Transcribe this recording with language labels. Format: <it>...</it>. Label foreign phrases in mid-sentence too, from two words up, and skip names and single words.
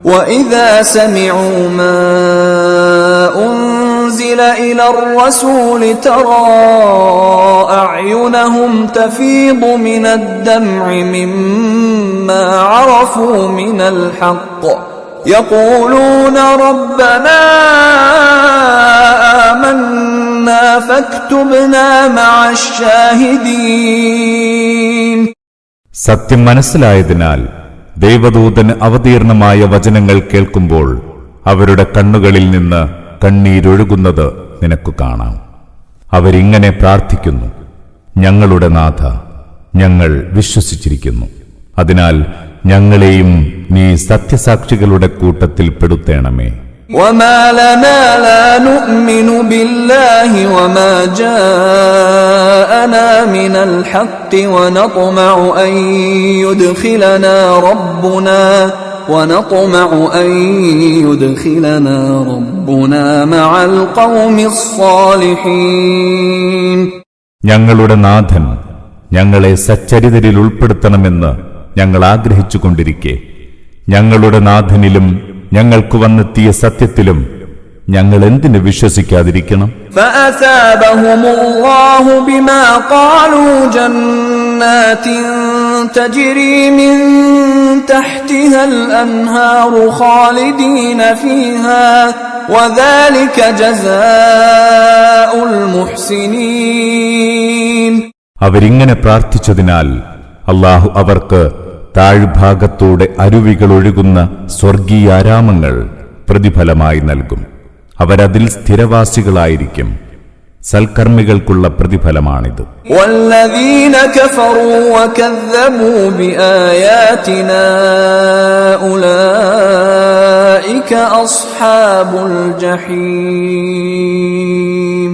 <ar>وَإِذَا سَمِعُوا مَا أُنزِلَ إِلَى الرَّسُولِ تَرَى أَعْيُنَهُمْ تَفِيضُ مِنَ الدَّمْعِ مِمَّا عَرَفُوا مِنَ الْحَقِّ يَقُولُونَ رَبَّنَا آمَنَّا فَاكْتُبْنَا مَعَ الشَّاهِدِينَ.</ar> <ml>സത്യം മനസ്സിലായതിനാൽ ദൈവദൂതന് അവതീർണമായ വചനങ്ങൾ കേൾക്കുമ്പോൾ അവരുടെ കണ്ണുകളിൽ നിന്ന് കണ്ണീരൊഴുകുന്നത് നിനക്കു കാണാം. അവരിങ്ങനെ പ്രാർത്ഥിക്കുന്നു, ഞങ്ങളുടെ നാഥ, ഞങ്ങൾ വിശ്വസിച്ചിരിക്കുന്നു, അതിനാൽ ഞങ്ങളെയും നീ സത്യസാക്ഷികളുടെ കൂട്ടത്തിൽ പെടുത്തേണമേ.</ml> <ar>وَمَا لَنَا لَا نُؤْمِنُ بِاللَّهِ وَمَا جَاءَنَا مِنَ الْحَقِّ وَنَطْمَعُ أَن يُدْخِلَنَا رَبُّنَا مَعَ الْقَوْمِ الصَّالِحِينَ.</ar> <ml>ഞങ്ങളുടെ നാഥൻ ഞങ്ങളെ സച്ചരിതരിൽ ഉൾപ്പെടുത്തണമെന്ന് ഞങ്ങൾ ആഗ്രഹിച്ചുകൊണ്ടിരിക്കെ ഞങ്ങളുടെ നാഥനിലും ഞങ്ങൾക്ക് വന്നെത്തിയ സത്യത്തിലും ഞങ്ങൾ എന്തിനു വിശ്വസിക്കാതിരിക്കണം?</ml> <ar>فَأَثَابَهُمُ اللَّهُ بِمَا قَالُوا جَنَّاتٍ تَجْرِي مِن تَحْتِهَا الْأَنْهَارُ خَالِدِينَ فِيهَا وَذَلِكَ جَزَاءُ الْمُحْسِنِينَ.</ar> <ml>അവരിങ്ങനെ പ്രാർത്ഥിച്ചതിനാൽ അല്ലാഹു അവർക്ക് താഴ്ഭാഗത്തൂടെ അരുവികൾ ഒഴുകുന്ന സ്വർഗീയാരാമങ്ങൾ പ്രതിഫലമായി നൽകും. അവരതിൽ സ്ഥിരവാസികളായിരിക്കും. സൽക്കർമ്മികൾക്കുള്ള പ്രതിഫലമാണിത്.</ml> <ar>والذين كفروا وكذبوا بآياتنا أولئك أصحاب الجحيم.</ar>